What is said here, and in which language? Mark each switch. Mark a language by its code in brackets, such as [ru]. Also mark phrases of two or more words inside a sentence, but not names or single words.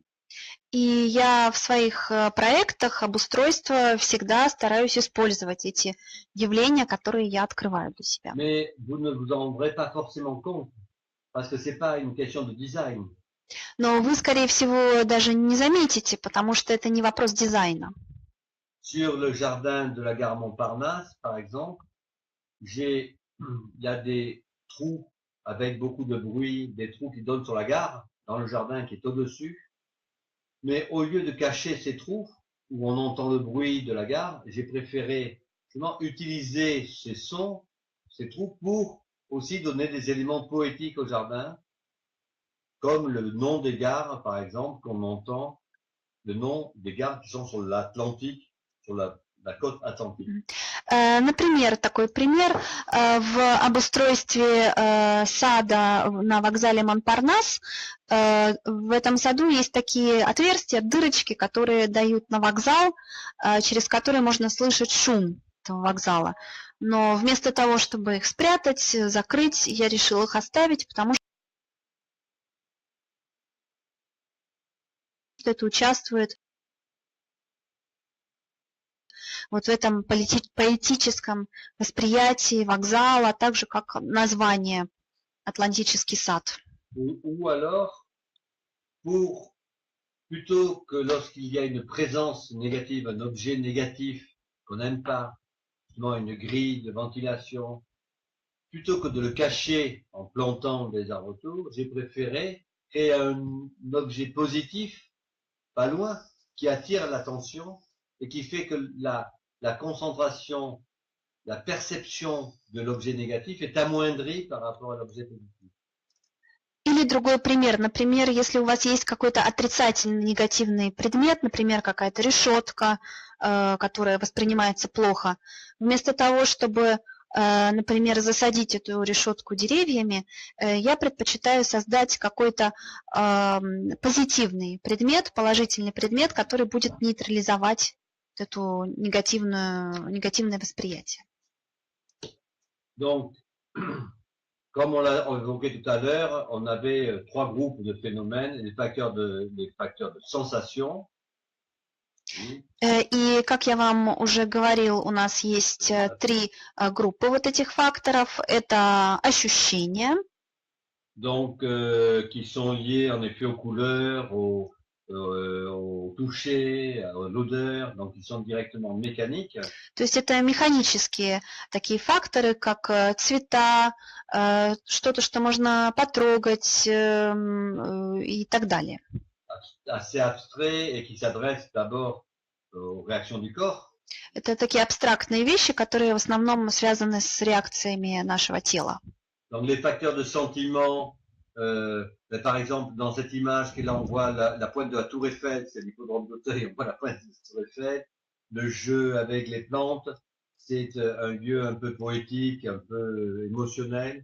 [ru] И я в своих проектах обустройства всегда стараюсь использовать эти явления, которые я открываю для себя. [fr] Mais vous ne vous en rendrez pas forcément compte, parce que c'est pas une question de design. [ru] Но вы, скорее всего, даже не заметите, потому что это не вопрос дизайна. [fr] Sur le jardin de la gare Montparnasse, par exemple, il y a des trous avec beaucoup de bruit, des trous qui donnent sur la gare, dans le jardin qui est au-dessus. Mais au lieu de cacher ces trous, où on entend le bruit de la gare, j'ai préféré justement utiliser ces sons, ces trous, pour aussi donner des éléments poétiques au jardin, comme le nom des gares, par exemple, qu'on entend, le nom des gares qui sont sur l'Atlantique, sur la côte atlantique. [ru] Например, такой пример, в обустройстве сада на вокзале Монпарнас, в этом саду есть такие отверстия, дырочки, которые дают на вокзал, через которые можно слышать шум этого вокзала. Но вместо того, чтобы их спрятать, закрыть, я решила их оставить, потому что это участвует вот в этом поэтическом восприятии вокзала, так же как название Атлантический сад. [fr] Ou alors, plutôt que lorsqu'il y a une présence négative, un objet négatif qu'on n'aime pas, justement une grille de ventilation, plutôt que de le cacher en plantant des arbres autour, j'ai préféré créer un objet positif, pas loin, qui attire l'attention et qui fait que la concentration, la perception de l'objet négatif est amoindrie par rapport à l'objet positif. [ru] Или другой пример. Например, если у вас есть какой-то отрицательный, негативный предмет, например, какая-то решетка, которая воспринимается плохо, вместо того, чтобы, например, засадить эту решетку деревьями, я предпочитаю создать какой-то позитивный предмет, положительный предмет, который будет нейтрализовать это негативное восприятие. [fr] Donc, comme on l'a évoqué tout à l'heure, on avait trois groupes de phénomènes, les facteurs de sensation. [ru] И, как я вам уже говорил, у нас есть три группы вот этих факторов. Это ощущения. [fr] Donc, qui sont liés en effet aux couleurs, au toucher, à l'odeur, donc ils sont directement mécaniques. [ru] То есть это механические такие факторы, как цвета, что-то, что можно потрогать и так далее. [fr] Assez abstrait et qui s'adresse d'abord aux réactions du corps. [ru] Это такие абстрактные вещи, которые в основном связаны с реакциями нашего тела. [fr] Donc les facteurs de sentiment, par exemple, dans cette image, là on voit la pointe de la Tour Eiffel, c'est l'hippodrome d'Auteuil, on voit la pointe de la Tour Eiffel. le jeu avec les plantes, c'est un lieu un peu poétique, un peu émotionnel.